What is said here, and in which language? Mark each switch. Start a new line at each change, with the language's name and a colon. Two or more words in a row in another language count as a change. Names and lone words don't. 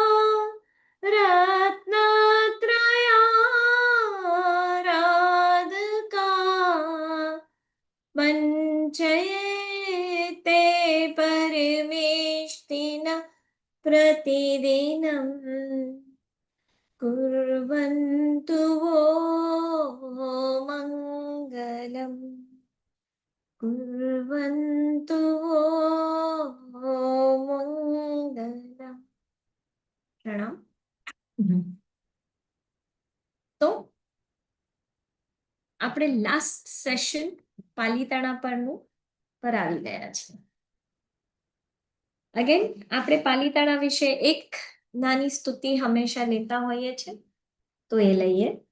Sanskrit: रत्नत्रयाराधका वञ्चयते परमेष्टिना प्रतिदिनम् कुर्वन्तु वो मङ्गलम् कुर्वन्तु वो मङ्गलम्। प्रणाम।
Gujarati: તો આપણે
English: last session
Gujarati: પાલીતાણા પરનું પર આવી ગયા છે. અગેન આપણે પાલીતાણા વિશે એક નાની સ્તુતિ હંમેશા લેતા હોઈએ છે, તો એ લઈએ.